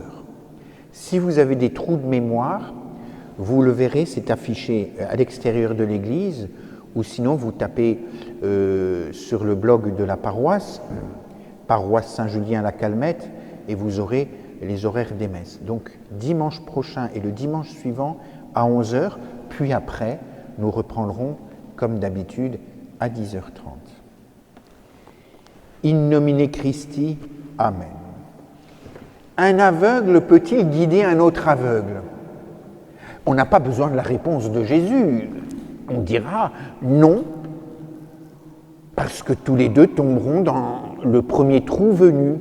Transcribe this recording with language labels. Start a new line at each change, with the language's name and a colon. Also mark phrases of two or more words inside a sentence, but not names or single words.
French: Si vous avez des trous de mémoire, vous le verrez, c'est affiché à l'extérieur de l'église, ou sinon vous tapez sur le blog de la paroisse, paroisse Saint-Julien-la-Calmette, et vous aurez les horaires des messes. Donc dimanche prochain et le dimanche suivant à 11h, puis après, nous reprendrons comme d'habitude à 10h30.
Latin: In nomine Christi, Amen.
French: Un aveugle peut-il guider un autre aveugle? On n'a pas besoin de la réponse de Jésus. On dira non, parce que tous les deux tomberont dans le premier trou venu.